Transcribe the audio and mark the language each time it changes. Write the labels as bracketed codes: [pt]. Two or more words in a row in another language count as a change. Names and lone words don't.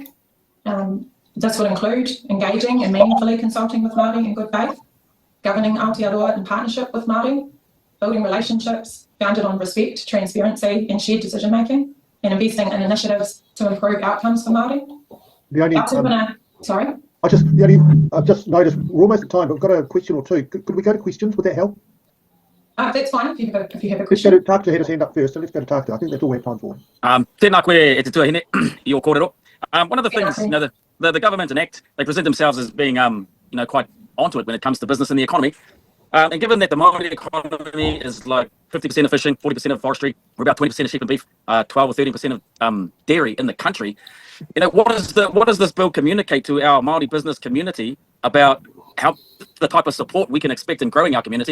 [en] This will include engaging and meaningfully consulting with Māori in good faith, governing Aotearoa in partnership with Māori, building relationships founded on respect, transparency and shared decision making, and investing in initiatives to improve outcomes for Māori. Sorry? I've just noticed we're almost at time, but I've got a question or two. Could we go to questions? Would that help? That's fine if you have a question. Let's go to Takta, had his hand up first, so let's go to Takta. I think that's all we have time for. [mi] Tēnā koe e te tuahine, i o kōrero. [en] One of the things, the government and ACT, they present themselves as being, quite onto it when it comes to business and the economy. And given that the Māori economy is like 50% of fishing, 40% of forestry, we're about 20% of sheep and beef, 12 or 13% of dairy in the country. What does this bill communicate to our Māori business community about how the type of support we can expect in growing our community?